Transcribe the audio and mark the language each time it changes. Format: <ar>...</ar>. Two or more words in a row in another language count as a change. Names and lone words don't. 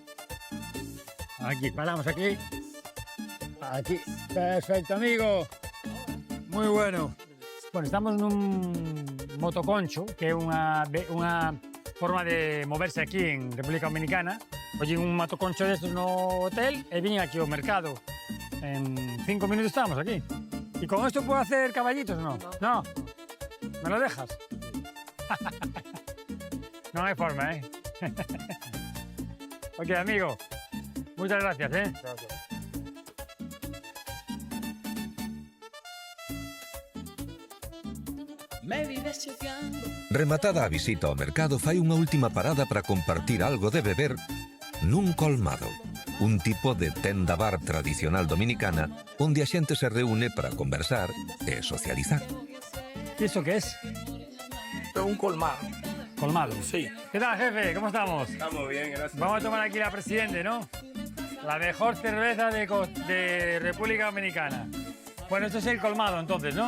<es>Aquí, paramos aquí. Aquí. Perfecto, amigo. Muy bueno.</es> <gl>Bueno, estamos nun motoconcho, que é unha forma de moverse aquí en República Dominicana. Oye, un motoconcho destos no hotel e vine aquí ao mercado.</gl> <es>En 5 minutos estamos aquí. ¿Y con esto puedo hacer caballitos o no? No. ¿Me lo dejas? No hay forma, ¿eh? Ok, amigo. Muchas gracias, ¿eh? Gracias.</es> <gl>Rematada a visita ao mercado, fai unha última parada para compartir algo de beber nun colmado, un tipo de tenda-bar tradicional dominicana onde a xente se reúne para conversar e socializar.</gl> <es>¿Y eso qué es? Es un colmado. Colmado. Sí. ¿Qué tal, jefe? ¿Cómo estamos? Estamos bien, gracias. Vamos a tomar aquí la Presidente, ¿no? La mejor cerveza de República Dominicana. Bueno, esto es el colmado entonces, ¿no?</es>